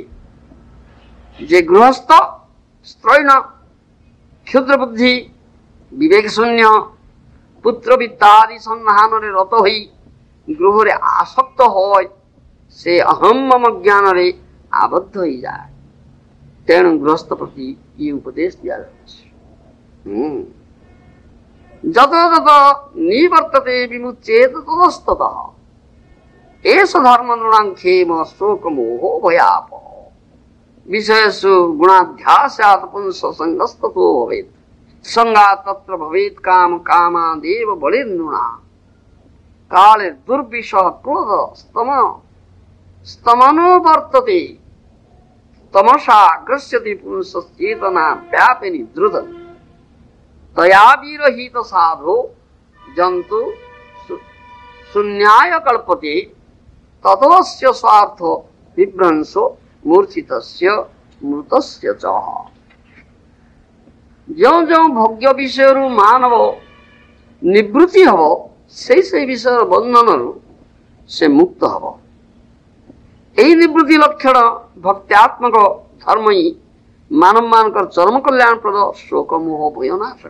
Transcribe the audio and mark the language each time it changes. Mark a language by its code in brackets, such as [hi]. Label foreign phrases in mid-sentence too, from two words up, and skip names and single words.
[or] ଯେ ଗୃହସ୍ଥ ସ୍ତ୍ରୈଣ କ୍ଷୁଦ୍ର ବୁଦ୍ଧି ବିବେକ ଶୂନ୍ୟ ପୁତ୍ର ବିତ୍ତାଦି ସନ୍ଧାନରେ ରତ ହୋଇ ଗୃହରେ ଆସକ୍ତ হয় ସେ ଅହମ୍ ମମ ଜ୍ଞାନରେ ଆବଦ୍ଧ ହୋଇଯାଏ। ତେଣୁ ଗୃହସ୍ଥ ପ୍ରତି ଇଏ ଉପଦେଶ ଦିଆଯାଉଛି। [sa] ଯତ ଯତ ନିବର୍ତ୍ତତେ ବିମୁଚ୍ୟେତ ତତସ୍ତତଃ ଏଷ ଧର୍ମ ନୃଣାଂକ୍ଷେମ ଶୋକ ମୋହ ଭୟାପ विषयसु गुणाध्यासात् पुंस संगस्ततो भवेत् संगात् तत्र भवेत् काम कामादेव बलिर्नृणा काले दुर्विषः क्रोध स्तमनो वर्तते तमसा ग्रस्यति पुंसश्चेतना व्यापिनी द्रुत तया विरहित साधो जन्तु शून्याय कल्पते ततोस्य स्वार्थ विभ्रंशो मूर्छितस्य मृतस्य च। [or] ଯେଉଁ ଯେଉଁ ଭୋଗ୍ୟ ବିଷୟରୁ ମାନବ ନିବୃତ୍ତି ହେବ ସେଇ ବିଷୟର ବନ୍ଧନରୁ ସେ ମୁକ୍ତ ହେବ। ଏହି ନିବୃତ୍ତି ଲକ୍ଷଣ ଭକ୍ତ୍ୟାତ୍ମକ ଧର୍ମ ହିଁ ମାନବ ମାନଙ୍କର ଚରମ କଲ୍ୟାଣପ୍ରଦ ଶୋକ ମୋହ ଭୟନାଶକ।